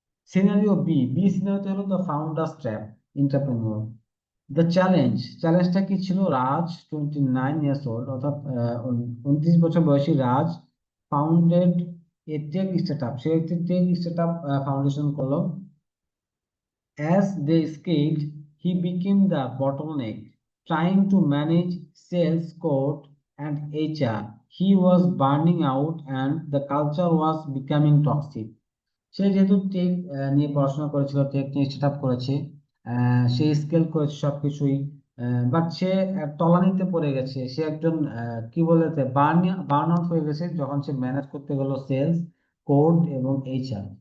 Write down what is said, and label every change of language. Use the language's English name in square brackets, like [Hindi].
[Bangla] Scenario B সিনারিওতে হলো the founders trap, entrepreneur. The চ্যালেঞ্জটা কি ছিল? রাজ 29 ইয়ার্স ওল্ড, অর্থাৎ 29 বছর বয়সী রাজ [English] Founded a tech startup. [Bangla] সে একটি টেক স্টার্টআপ ফাউন্ডেশন করলো। [English] As they scaled, he became the bottleneck, trying to manage sales, code, and HR. He was burning out, and the culture was becoming toxic. [Bangla] সে যেহেতু take নিয়ে পড়াশোনা করেছিল, take নিয়ে start up করেছে, সে scale করেছে সবকিছুই, but সে তলানিতে পড়ে গেছে, সে একজন কি বলে বার্ন আউট হয়ে গেছে যখন সে ম্যানেজ করতে গেল সেলস, কোড এবং এইচআর।